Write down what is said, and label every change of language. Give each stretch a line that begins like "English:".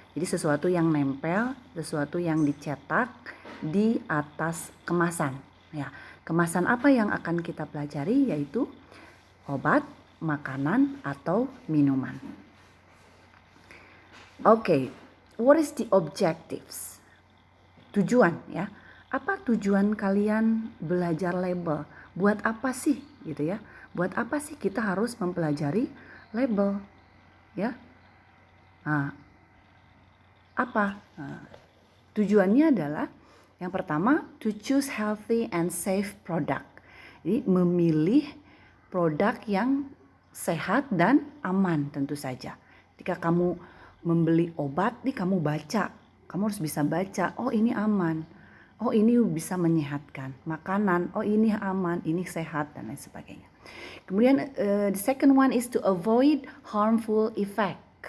Indonesian: Jadi sesuatu yang nempel, sesuatu yang dicetak di atas kemasan, ya. Kemasan apa yang akan kita pelajari, yaitu obat, makanan, atau minuman.
English: Okay, what is the objectives?
Indonesian: Tujuan, ya. Apa tujuan kalian belajar label? Buat apa sih gitu ya? Buat apa sih kita harus mempelajari label? Ya. Nah, apa? Nah, tujuannya adalah yang pertama,
English: to choose healthy and safe product.
Indonesian: Jadi memilih produk yang sehat dan aman tentu saja. Ketika kamu membeli obat, nih kamu baca. Kamu harus bisa baca, oh ini aman, oh ini bisa menyehatkan. Makanan, oh ini aman, ini sehat, dan lain sebagainya. Kemudian
English: the second one is to avoid harmful effect.